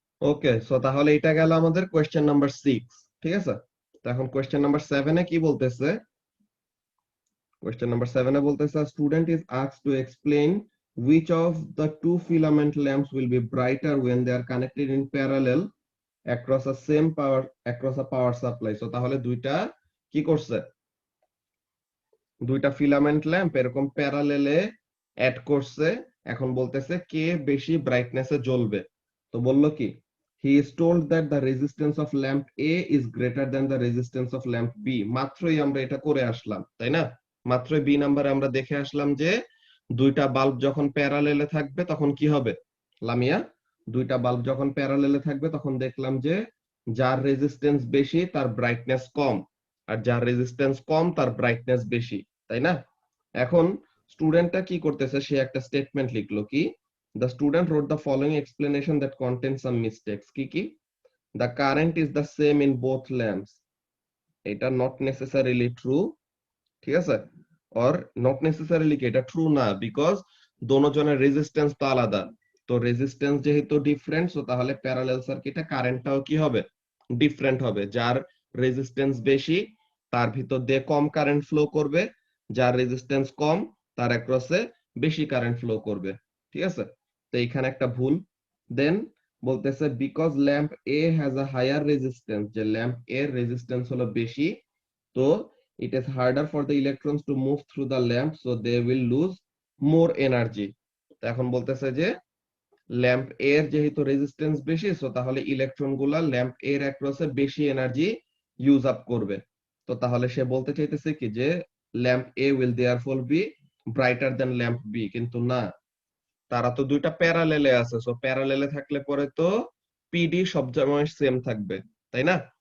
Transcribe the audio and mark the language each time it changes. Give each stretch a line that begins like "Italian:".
Bangla: ওকে, so তাহলে এটা গেল আমাদের কোয়েশ্চেন নাম্বার 6। ঠিক আছে, তো এখন কোয়েশ্চেন নাম্বার 7 এ কি বলতেছে?
English: question number 7
Bangla: এ বলতেছে
English: Student is asked to explain which of the two filament lamps will be brighter when they are connected in parallel across a same power, across a power supply।
Bangla: So তাহলে দুইটা কি করছে? দুইটা filament lamp এরকম প্যারালেলে add করছে, এখন বলতেছে কে বেশি ব্রাইটনেসে জ্বলবে। তো বললো কি
English: he is told that the resistance of lamp A is greater than the resistance of lamp B।
Bangla: মাত্রই আমরা এটা করে আসলাম, তাই না? মাত্রই বি নাম্বারে আমরা দেখে আসলাম যে দুইটা বাল্ব যখন প্যারালেলে থাকবে তখন কি হবে লামিয়া? দুইটা বাল্ব যখন প্যারালেলে থাকবে তখন দেখলাম যে যার রেজিস্ট্যান্স বেশি তার ব্রাইটনেস কম, আর যার রেজিস্ট্যান্স কম তার ব্রাইটনেস বেশি, তাই না? এখন স্টুডেন্টটা কি করতেছে, সে একটা স্টেটমেন্ট লিখলো কি
English: the student wrote the following explanation that contains some mistakes।
Bangla: কি কি?
English: the current is the same in both lamps,
Bangla: এটা
English: not necessarily true।
Bangla: ঠিক আছে, or not necessarily কি এটা ট্রু না, বিকজ দোনোজনের রেজিস্ট্যান্স তো আলাদা, তো রেজিস্ট্যান্স যেহেতু ডিফারেন্ট, সো তাহলে প্যারালাল সার্কিটে কারেন্টটাও কি হবে, ডিফারেন্ট হবে। যার রেজিস্ট্যান্স বেশি তার ভিতর দিয়ে কম কারেন্ট ফ্লো করবে, যার রেজিস্ট্যান্স কম তার অ্যাক্রসে বেশি কারেন্ট ফ্লো করবে। ঠিক আছে, তো এখানে একটা ভুল।
English: then
Bangla: বলতেছে
English: because lamp A has a higher resistance,
Bangla: যে ল্যাম্প এর রেজিস্ট্যান্স হলো বেশি, তো
English: it is harder for the electrons to move through the lamp, so they will lose more energy।
Bangla: তো এখন বলতেছে যে ল্যাম্প এর যেহেতু রেজিস্ট্যান্স বেশি, সো তাহলে ইলেকট্রন গুলা ল্যাম্প এর অ্যাক্রসে বেশি এনার্জি ইউজ আপ করবে। তো তাহলে সে বলতে চাইতেছে কি যে
English: lamp A will therefore be brighter than lamp B,
Bangla: কিন্তু না, তারা তো দুইটা প্যারালেলে আছে, সো প্যারালেলে থাকলে পরে তো পিডি সব সময় সেম থাকবে, তাই না?